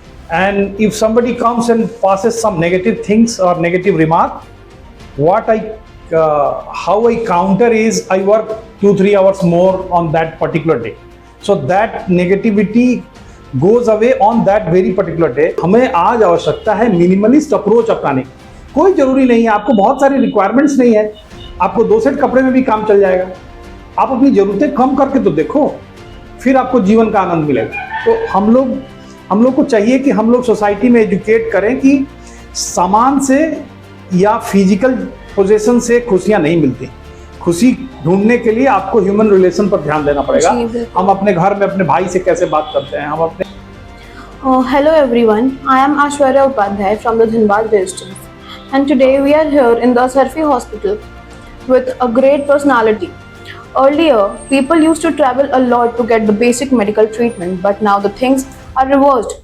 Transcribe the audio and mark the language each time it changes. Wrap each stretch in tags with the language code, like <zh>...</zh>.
<en>And if somebody comes and passes some negative things or negative remark, how I counter is I work 2-3 hours more on that particular day. So that negativity goes away on that very particular day.</en> <hi>हमें आज आवश्यकता है minimalist approach अपनाने की. कोई जरूरी नहीं है, आपको बहुत सारी रिक्वायरमेंट्स नहीं है, आपको 2 सेट कपड़े में भी काम चल जाएगा. आप अपनी जरूरतें कम करके तो देखो, फिर आपको जीवन का आनंद मिलेगा. तो हम लोग को चाहिए कि हम लोग सोसाइटी में एजुकेट करें कि सामान से या फिजिकल पोजीशन से खुशियां नहीं मिलती. खुशी ढूंढने के लिए आपको ह्यूमन रिलेशन पर ध्यान देना पड़ेगा. हम अपने घर में अपने भाई से कैसे बात करते हैं, हम अपने</hi> <en>Hello everyone, I am Ashwarya Upadhyay from the Dhanbad Resistance, and today we are here in the Sarfi Hospital with a great personality. Earlier, people used to travel a lot to get the basic medical treatment, but now the things are reversed.</en>